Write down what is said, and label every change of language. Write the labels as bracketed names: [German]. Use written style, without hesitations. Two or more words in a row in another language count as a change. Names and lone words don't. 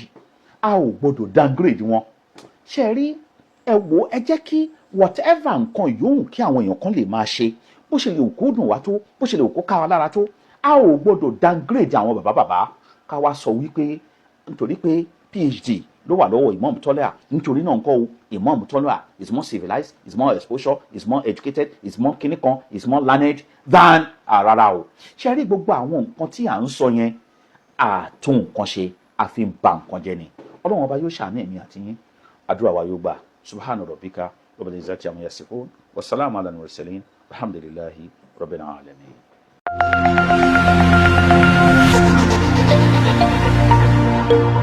[Yoruba] a ò gbọ́dọ̀ downgrade wọn. ṣe rí, ẹ wò, ẹ jẹ́ kí whatever nǹkan yòówù kí àwọn èèyàn kan lè máa ṣe, bó ṣe lè kó dùn wá tó, bó ṣe lè kó ká wa lára tó, a ò gbọ́dọ̀ downgrade àwọn bàbá ká wá sọ wípé nítorí pé PhD ló wà lọ́wọ́ Imam Tọ́lẹ́hà, nítorí náà nǹkan o Imam Tọ́lẹ́hà [English] is more civilized, is more exposure, is more educated, is more [Yoruba] kinikan, [English] is more learned than [Yoruba] rárá o. ṣe rí gbogbo àwọn nǹkan tí à ń sọ yẹn àtún nǹkan ṣe, àfi ń ba nǹkan jẹ́ ni. Ọlọ́run ọba yóò ṣàánú ẹ̀mí àti yín, àdúrà wa yóò gbà. [Arabic] سبحان ربك رب العزة عما يصفون وسلام على المرسلين والحمد لله رب العالمين.